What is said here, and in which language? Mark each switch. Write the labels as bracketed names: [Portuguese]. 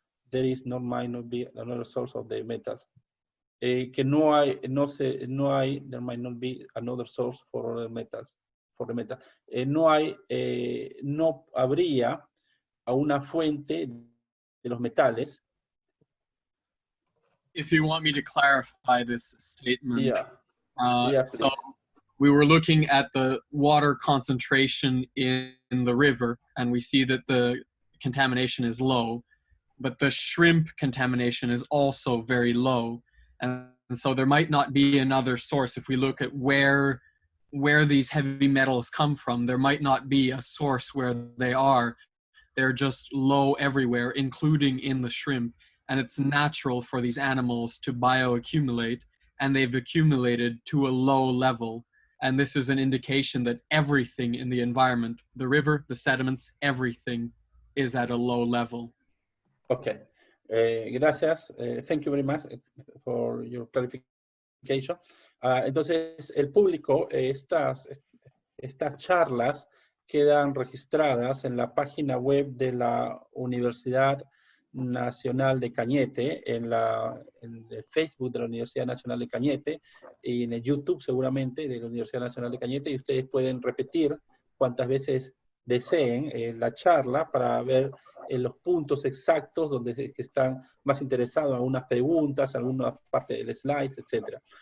[English] There is not might not be another source of the metals. [Spanish] Que no hay, [English] there might not be another source for other metals. For the metal. [Spanish] No habría a una fuente de los metales. [English] If you want me to clarify this statement, Yeah. Yeah, so we were looking at the water concentration in the river, and we see that the contamination is low, but the shrimp contamination is also very low. And so there might not be another source. If we look at where these heavy metals come from, there might not be a source where they are. They're just low everywhere, including in the shrimp. And it's natural for these animals to bioaccumulate, and they've accumulated to a low level. And this is an indication that everything in the environment, the river, the sediments, everything is at a low level. Okay. [Spanish] Gracias. [English] Thank you very much for your clarification. [Spanish] Entonces, el público, estas charlas quedan registradas en la página web de la Universidad Nacional de Cañete, en el Facebook de la Universidad Nacional de Cañete y en el YouTube seguramente de la Universidad Nacional de Cañete, y ustedes pueden repetir cuantas veces deseen la charla para ver los puntos exactos donde que están más interesados, algunas preguntas, alguna parte del slide, etc.